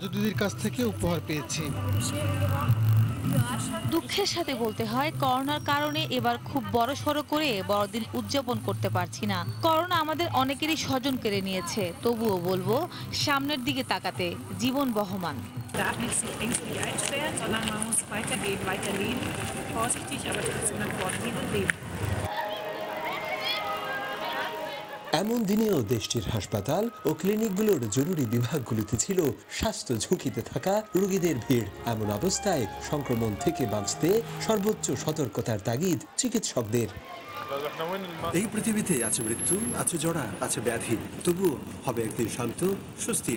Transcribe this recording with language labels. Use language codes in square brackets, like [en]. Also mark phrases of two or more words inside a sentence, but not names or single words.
[bn] দাদু দিদির কাছ থেকে উপহার পেয়েছি। দুঃখের সাথে বলতে হয় করোনার কারণে এবার খুব বড়সড় করে বড়দিন উদযাপন করতে পারছি না। করোনা আমাদের অনেকেরই স্বজন কেড়ে নিয়েছে, তবুও বলবো সামনের দিকে তাকাতে, জীবন বহমান। [de] darf nicht sich ängstlich einsperren, sondern man muss weitergehen, weiterleben. Vorsichtig, aber trotzdem nach vorne gehen und leben. [bn] এমন দিনেও দেশটির হাসপাতাল ও ক্লিনিকগুলোর জরুরি বিভাগগুলিতে ছিল স্বাস্থ্য ঝুঁকিতে থাকা রোগীদের ভিড়। এমন অবস্থায় সংক্রমণ থেকে বাঁচতে সর্বোচ্চ সতর্কতার তাগিদ চিকিৎসকদের। এই পৃথিবীতে আছে মৃত্যু, আছে জড়া, আছে ব্যাধি, তবুও হবে একদিন শান্ত সুস্থির।